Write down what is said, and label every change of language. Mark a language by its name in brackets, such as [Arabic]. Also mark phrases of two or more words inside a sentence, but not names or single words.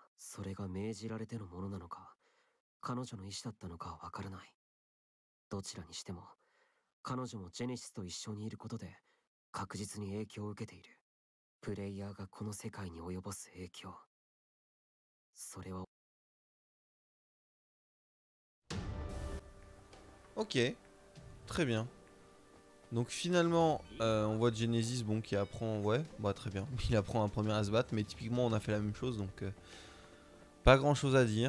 [Japanese] それが命じられてのものなのか、彼女の意思だったのかはわからない。どちらにしても彼女もジェネシスと一緒にいることで確実に影響を受けている。プレイヤーがこの世界に及ぼす影響、それは。 [French] Ok, très bien. Donc finalement, on voit Genesis bon, qui apprend, ouais, bah très bien, il apprend un premier à se battre, mais typiquement on a fait la même chose, donc pas grand chose à dire.